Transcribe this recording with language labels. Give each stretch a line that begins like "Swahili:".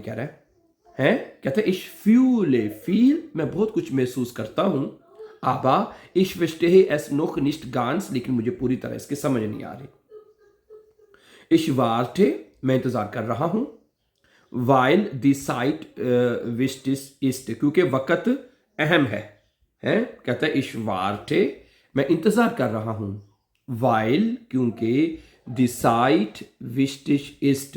Hindi: कह रहा है कहते हैं
German: ich fühle viel.
Hindi: मैं बहुत कुछ महसूस करता हूँ.
German: Aber ich verstehe es noch nicht ganz.
Hindi: लेकिन मुझे पूरी तरह इसकी समझ नहीं आ रही.
German: Ich warte.
Hindi: मैं इंतजार कर रहा हूँ.
German: Weil die Zeit wichtig ist.
Hindi: क्योंकि वक़्त अहम है. कहता है
German: ich warte.
Hindi: मैं इंतजार कर रहा हूँ.
German: Weil
Hindi: क्योंकि
German: die Zeit wichtig ist.